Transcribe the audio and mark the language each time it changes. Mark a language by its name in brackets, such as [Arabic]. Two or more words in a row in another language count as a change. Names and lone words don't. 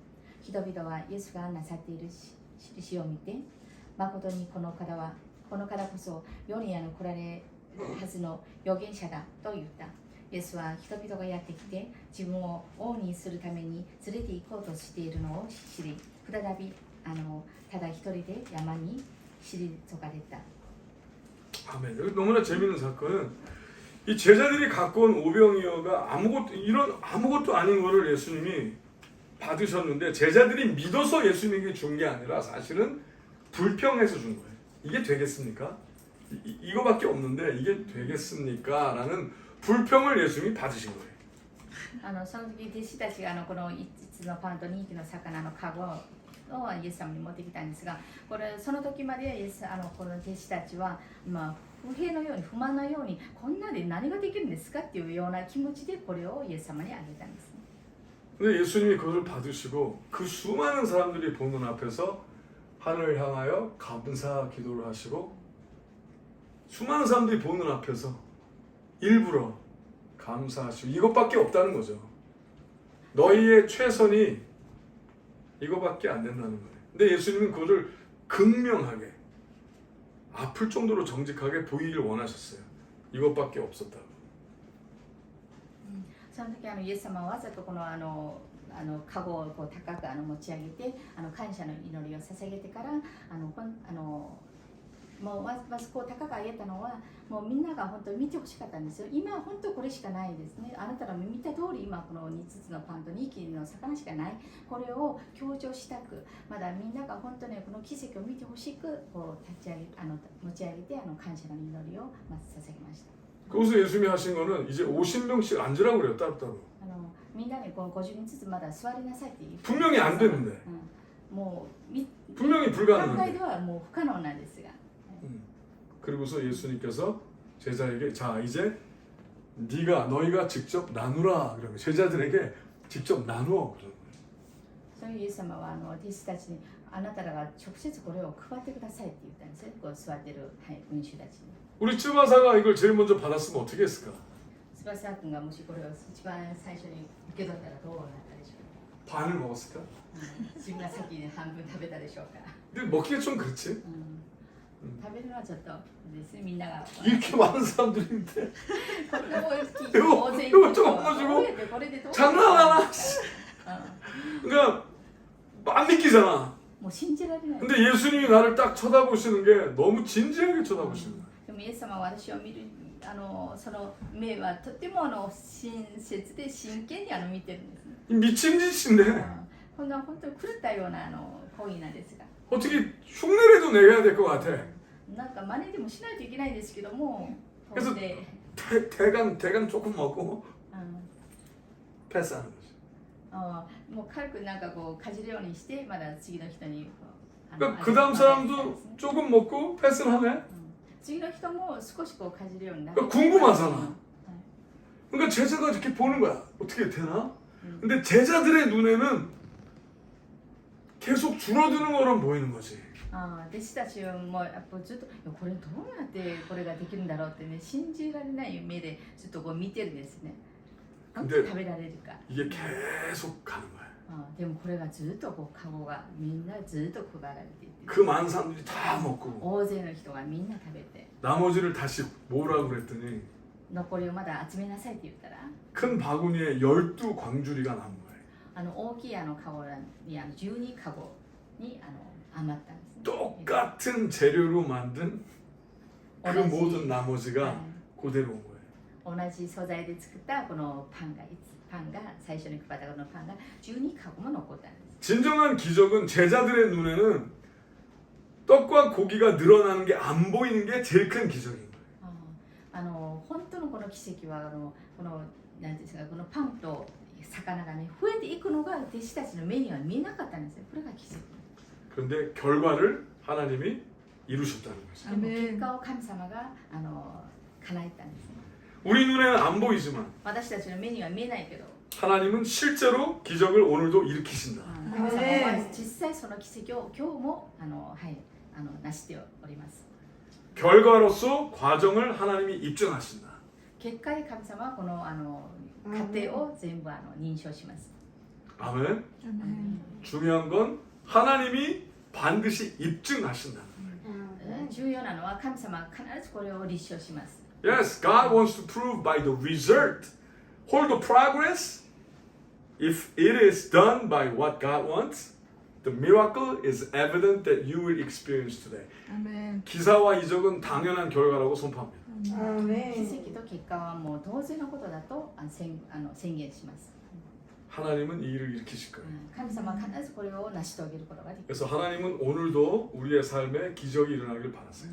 [Japanese] 人々はイエスがなさっている印を見て、誠にこの方こそ世に来られるはずの預言者だと言った。イエスは人々がやってきて自分を王にするために連れて行こうとしているのを知り、再びただ一人で山に退かれた。 [Korean] 아멘. 여기 너무나 재밌는 사건은 이 제자들이 갖고 온 오병이어가 아무것도 아닌 거를 예수님이 받으셨는데 제자들이 믿어서 예수님에게 준 게 아니라 사실은 불평해서 준 거예요. 이게 되겠습니까? 이거밖에 없는데 이게 되겠습니까? 라는 불평을 예수님이 받으신 거예요. [Japanese] その時弟子たちがこの5つのパンと2匹の魚のカゴをイエス様に持ってきたんですが、その時までこの弟子たちは、不平のように不満のようにこんなで何ができるんですかっていうような気持ちでこれをイエス様にあげたんですね。 [Korean] 근데 예수님이 그것을 받으시고 그 수많은 사람들이 보는 앞에서 하늘을 향하여 감사 기도를 하시고 수많은 사람들이 보는 앞에서 일부러 감사하시고 이것밖에 없다는 거죠. 너희의 최선이 이거밖에 안 된다는 거예요. 근데 예수님은 그것을 극명하게 아플 정도로 정직하게 보이길 원하셨어요. 이것밖에 없었다고. [Japanese] その時イエス様はわざとこのカゴをこう高く持ち上げて感謝の祈りを捧げてからもうまずこう高く上げたのはもうみんなが本当に見てほしかったんですよ。今は本当これしかないですね。あなたが見た通り今この5つのパンと2匹の魚しかない。これを強調したく、まだみんなが本当にこの奇跡を見てほしくこう持ち上げて感謝の祈りをまず捧げました。 [Korean] 거기서 예수님이 하신 거는 이제 50명씩 앉으라고 그래요. 따로따로. [Japanese] みんなにこう50人ずつまだ座りなさいって言う。 [Korean] 분명히 안 되는데. [Japanese] もう [Korean] 분명히 [Japanese] 考え [Korean] 불가능한데. [Japanese] ではもう不可能なんですが。 [Korean] 그리고서 예수님께서 제자에게 자 이제 너희가 직접 나누라 그러면 제자들에게 직접 나누어 그러는 거예요. [Japanese] そういうイエス様は弟子たちにあなたらが直接これを配ってくださいって言ったんですよ。こう座ってる群衆たちに。 [Korean] 우리 쯔바사가 이걸 제일 먼저 받았으면 어떻게 했을까? [Japanese] 翼君がもしこれを一番最初に受け取ったらどうなったでしょうか。 [Korean] 반을 먹었을까? [Japanese] 自分が先に半分食べたでしょうか。 [Korean] 근데 먹기가 좀 그렇지. [Japanese] 食べるのはちょっとですね。みんなが [Korean] 이렇게 많은 사람들인데 [Japanese] こんな大きい [Korean] 이거 [Japanese] 大勢い [Korean] 이거 [Japanese] る [Korean] 좀 [Japanese] 人 [Korean] 엎어지고 [Japanese] どうやってこれでどう [Korean] 장난하나? [Japanese] う [Korean] 그러니까 안 믿기잖아. [Japanese] もう信じられない。 [Korean] 근데 예수님이 나를 딱 쳐다보시는 게 너무 진지하게 쳐다보시는 거야. [Japanese] でもイエス様は私を見るその目はとても親切で真剣に見てるんですね。 [Korean] 미친 짓인데 [Japanese] こんな本当に狂ったような行為なんですが、 [Korean] 어떻게 흉내라도 내야 될 것 같아. [Japanese] なんか真似でもしないといけないんですけども、 [Korean] 그래서 [Japanese] 飛んで [Korean] 대간 조금 먹고 패스하는 거지. [Japanese] もう軽くなんかこうかじるようにしてまだ次の人にこう [Korean] 그러니까 그 다음 사람도 조금 먹고 패스를 하네. [Japanese] 次の人も少しこうかじるようになる。 [Korean] 그러니까 궁금하잖아. 그러니까 제자가 이렇게 보는 거야. 어떻게 되나? 근데 제자들의 눈에는 계속 줄어드는 거로 보이는 거지. [Japanese] 弟子たちもやっぱずっとこれどうやってこれができるんだろうってね、信じられない目でずっとこう見てるんですね。どうやって食べられるか。 [Korean] 이게 계속 가는 거야. [Japanese] でもこれがずっとこうカゴがみんなずっと配られていて、 [Korean] 그 많은 사람들이 다 먹고 [Japanese] 大勢の人がみんな食べて、 [Korean] 나머지를 다시 모으라고 그랬더니 [Japanese] 残りをまだ集めなさいって言ったら、 [Korean] 큰 바구니에 12광주리가 남은 거예요. [Japanese] 大きいカゴに12カゴに余ったんですね。 [Korean] 똑같은 재료로 만든 그 오라지. 모든 나머지가 [Japanese] はい [Korean] 그대로 온 거예요. [Japanese] 同じ素材で作ったこのパンが最初に配ったこのパンが12カゴも残ったんです。 [Korean] 진정한 기적은 제자들의 눈에는 떡과 고기가 늘어나는 게 안 보이는 게 제일 큰 기적인 거예요. [Japanese] 本当のこの奇跡はこのなんていうんですか、このパンと魚がね増えていくのが弟子たちの目には見えなかったんですよ。これが奇跡。 [Korean] 그런데 결과를 하나님이 이루셨다는 거죠. [Japanese] でも結果を神様が叶えたんですね。 [Korean] 우리 눈에는 안 보이지만 [Japanese] 私たちの目には見えないけど、 [Korean] 하나님은 실제로 기적을 오늘도 일으키신다. [Japanese] 神様は実際その奇跡を今日も成しております。 [Korean] 결과로서 과정을 하나님이 입증하신다. [Japanese] 結果で神様はこの過程を全部認証します。 [Korean] 아멘. 중요한 건 하나님이 반드시 입증하신다. [Japanese] 重要なのは神様は必ずこれを立証します。 [English] Yes, God wants to prove by the result. Hold the progress. If it is done by what God wants, the miracle is evident that you will experience today. [Korean] 아멘. 기사와 이적은 당연한 결과라고 선포합니다. [Japanese] 奇 [Korean] 아멘. [Japanese] 跡と結果はもう同然のことだと宣言します。 [Korean] 하나님은 이 일을 일으키실 거예요. [Japanese] 神様は必ずこれを成し遂げることができる。 [Korean] 그래서 하나님은 오늘도 우리의 삶에 기적이 일어나길 바랐어요.